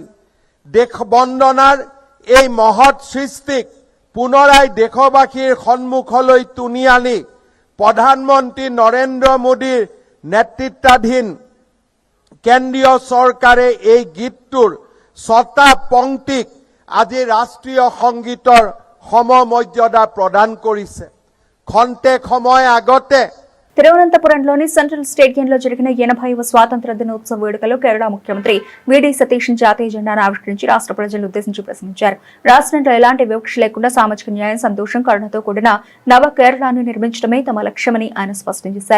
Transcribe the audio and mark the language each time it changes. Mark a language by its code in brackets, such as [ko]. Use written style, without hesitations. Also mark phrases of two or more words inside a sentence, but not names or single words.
[as] দেশ বন্দনাৰ এই মহৎ সৃষ্টিক পুনৰাই দেশবাসীৰ সন্মুখলৈ টুনি আনি প্ৰধানমন্ত্ৰী নৰেন্দ্ৰ মোদীৰ নেতৃত্বাধীন কেন্দ্ৰীয় চৰকাৰে এই গীতটোৰ 6টা পংক্তিক আজি ৰাষ্ট্ৰীয় সংগীতৰ সমমৰ্যাদা প্ৰদান কৰিছে। খন্তেক সময় আগতে [te] తిరువనంతపురంలోని సెంట్రల్ స్టేడియంలో జరిగిన 80వ స్వాతంత్ర దినోత్సవ వేడుకలో కేరళ ముఖ్యమంత్రి వీడీ సతీష్ జాతీయ జెండాను ఆవిష్కరించి రాష్ట్ర ప్రజలను ఉద్దేశించి ప్రసంగించారు. రాష్ట్రంలో ఎలాంటి వివక్ష లేకుండా సామాజిక న్యాయం, సంతోషం, కరుణతో కూడిన నవ కేరళను నిర్మించడమే తమ లక్ష్యమని ఆయన స్పష్టం చేశారు.